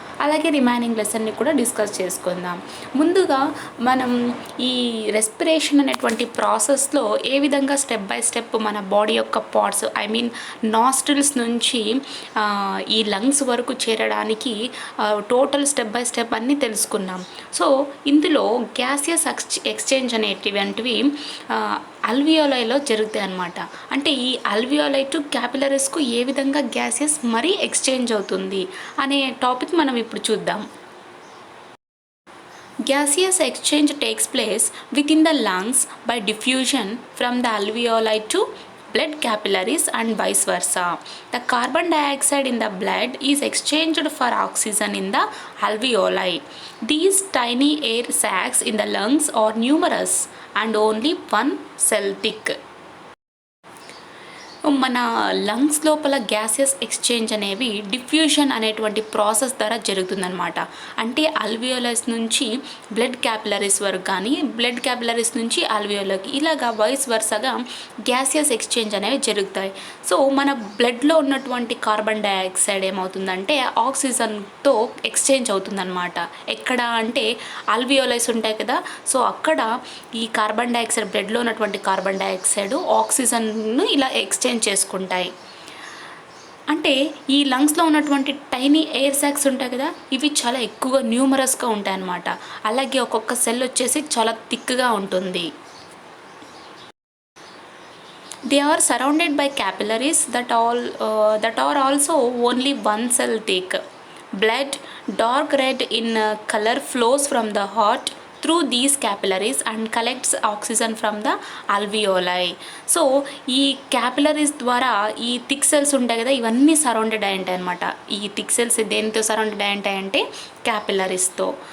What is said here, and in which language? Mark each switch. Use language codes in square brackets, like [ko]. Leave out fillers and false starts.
[te] అలాగే రిమైనింగ్ లెసన్ని కూడా డిస్కస్ చేసుకుందాం. ముందుగా మనం ఈ రెస్పిరేషన్ అనేటువంటి ప్రాసెస్లో ఏ విధంగా స్టెప్ బై స్టెప్ మన బాడీ యొక్క పార్ట్స్ నాస్ట్రిల్స్ నుంచి ఈ లంగ్స్ వరకు చేరడానికి టోటల్ స్టెప్ బై స్టెప్ అన్నీ తెలుసుకున్నాం. సో ఇందులో గ్యాసియస్ ఎక్స్చేంజ్ అనేటివంటివి అల్వియోలైలో జరుగుతాయి అన్నమాట. అంటే ఈ అల్వియోలై టు క్యాపిలరీస్కు ఏ విధంగా గ్యాసెస్ మరీ ఎక్స్చేంజ్ అవుతుంది అనే టాపిక్ మనం ఇప్పుడు చూద్దాం. [en] Gaseous exchange takes place within the lungs by diffusion from the alveoli to blood capillaries and vice versa. The carbon dioxide in the blood is exchanged for oxygen in the alveoli. These tiny air sacs in the lungs are numerous and only one cell thick. [te] మన lungs లోపల gases exchange అనేవి diffusion అనేటువంటి process ద్వారా జరుగుతుందన్నమాట. అంటే అల్వియోలస్ నుంచి blood capillaries వరకు కానీ బ్లడ్ క్యాపిలరీస్ నుంచి అల్వియోలకి ఇలాగా వైస్ వర్సగా గ్యాసియస్ ఎక్స్చేంజ్ అనేవి జరుగుతాయి. సో మన బ్లడ్లో ఉన్నటువంటి కార్బన్ డైఆక్సైడ్ ఏమవుతుందంటే ఆక్సిజన్తో ఎక్స్చేంజ్ అవుతుందన్నమాట. ఎక్కడ అంటే అల్వియోలైస్ ఉంటాయి కదా, సో అక్కడ ఈ కార్బన్ డైఆక్సైడ్ బ్లడ్లో ఉన్నటువంటి కార్బన్ డైఆక్సైడ్ ఆక్సిజన్ను ఇలా ఎక్స్చేంజ్ చేసుకుంటాయి. అంటే ఈ లంగ్స్లో ఉన్నటువంటి టైనీ ఎయిర్ సాక్స్ ఉంటాయి కదా, ఇవి చాలా ఎక్కువగా న్యూమరస్గా ఉంటాయి అన్నమాట. అలాగే ఒక్కొక్క సెల్ వచ్చేసి చాలా థిక్గా ఉంటుంది. [en] They are surrounded by capillaries that are also only one cell thick. Blood, dark red in color, flows from the heart through these capillaries and collects oxygen from the alveoli. [te] So ఈ capillaries ద్వారా ఈ thick cells ఉంటాయి కదా, ఇవన్నీ surrounded అయి ఉంటాయి అనమాట. ఈ థిక్ సెల్స్ దేనితో సరౌండెడ్ అయి ఉంటాయంటే క్యాపిలరీస్తో.